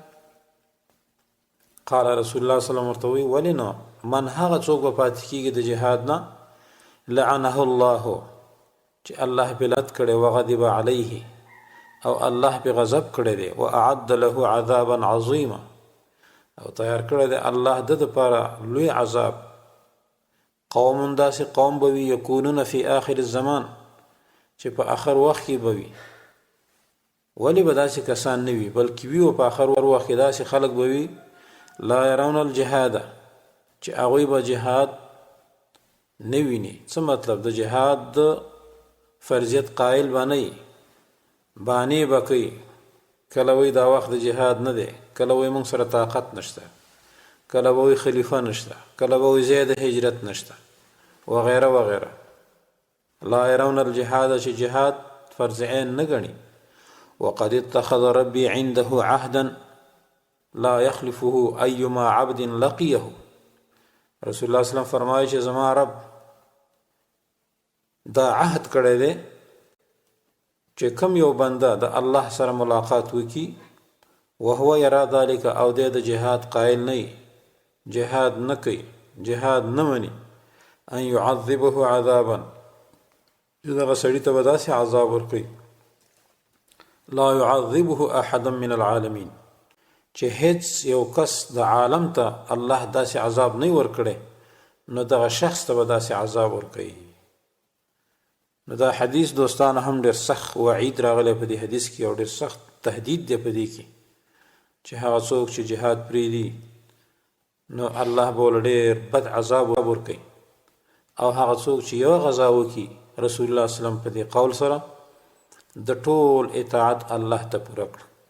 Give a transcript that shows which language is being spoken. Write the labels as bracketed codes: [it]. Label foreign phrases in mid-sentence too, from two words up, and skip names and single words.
[ar] قال رسول الله صلی الله علیه وسلم [ps] ورته وایي ولې نه، من هغه څوک به پاتې کېږي د جهاد نه [ar] لعنه الله [ps] چې الله پې لعنت کړی، [ar] وغضب علیه [ps] او الله پې غضب کړی دی، [ar] واعد له عذابا عظیما [ps] او تیار کړی دی الله د دپاره لوی عذاب. قوم داسې قوم به وي [ar] یکونون فی آخر الزمان [ps] چې په آخر وخت کې به وي. ولې به داسې کسان نه وي بلکې وي په آخر وخت کې داسې خلک به وي [ar] لا يرون الجهاد [ps] چې هغوی به جهاد نه ویني. څه مطلب؟ د جهاد د فرضیت قائل به نه وي، بانې به کوي، کله وایي دا وخت د جهاد نه دی، کله وایي موږ سره طاقت نشته، کله به وایي خلیفه نشته، کله به وایي ځای د هجرت نشته وغیره وغیره. [ar] لا يرون الجهاد [ps] چې جهاد [ar] فرض عین [ps] نه ګڼي. [ar] وقد اتخذ ربي عنده عهدا لا يخلفه ايما عبد لقيه. رسول الله صلی الله علیه وسلم [ps] فرمایي چې زما رب دا عهد کړی دی چې کوم یو بنده د الله سره ملاقات وکي [ar] وهو یرا ذلك [ps] او د جهاد قائل نه جهاد نه کوي جهاد نه مني [ar] ان يعذبه عذابا [ps] دغه سړي ته به داسې عذاب ورکړي [ar] لا يعذبه احد من العالمين [ps] چې هیڅ یو کس د عالم ته الله داسې عذاب نه ورکړي نو دغه شخص ته به داسې عذاب ورکړي. نو دا حدیث دوستان هم ډېر سخت وعید راغلی په دې حدیث کې او ډېر سخت تهدید دی په دې کې چې هغه څوک چې جهاد پرېږدي نو الله به ورله ډېر بد عذاب ورکوي او هغه څوک چې یوه غزا وکړي [ar] رسول الله صلی الله علیه وسلم [ps] په دې قول سره د ټول اطاعت الله ته پوره کړ.